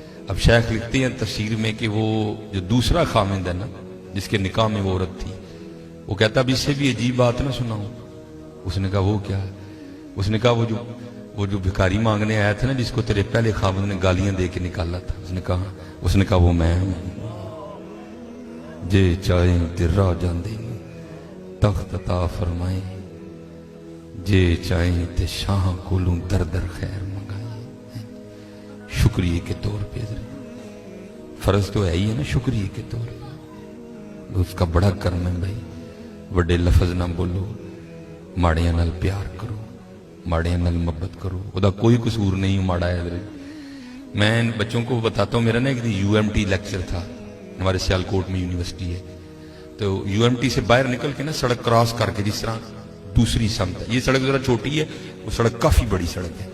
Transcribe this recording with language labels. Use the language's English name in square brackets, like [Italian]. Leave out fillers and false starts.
[Urdu] اب شیخ لکھتے ہیں تفسیر میں کہ وہ جو دوسرا خامند ہے نا جس کے نکاح میں وہ عورت تھی، وہ کہتا اب اس سے بھی عجیب بات نہ سناؤں. اس نے کہا وہ کیا ہے؟ اس نے کہا وہ جو بھکاری مانگنے آیا تھا نا جس کو تیرے پہلے خامند نے گالیاں دے کے نکالا تھا، اس نے کہا وہ میں ہوں. [Punjabi] جے چاہیں تے راہ جاندے تخت عطا فرمائیں، جے چاہیں تے شاہ کولوں در در خیر منگائیں. [Urdu] شکریہ کے طور پہ فرض تو ہے ہی ہے نا، شکریہ کے طور پہ اس کا بڑا کرم ہے بھائی. [Punjabi] وڈے لفظ نہ بولو، ماڑیاں نال پیار کرو، ماڑیاں نال محبت کرو. وہ دا کوئی قصور نہیں ماڑا ہے [Urdu] حضرت. میں بچوں کو بتاتا ہوں، میرا نا ایک UMT لیکچر تھا، ہمارے سیالکوٹ میں یونیورسٹی ہے، تو UMT سے باہر نکل کے نا سڑک کراس کر کے جس طرح दूसरी समत है। ये सड़क जरा छोटी है, वो सड़क काफी बड़ी सड़क है।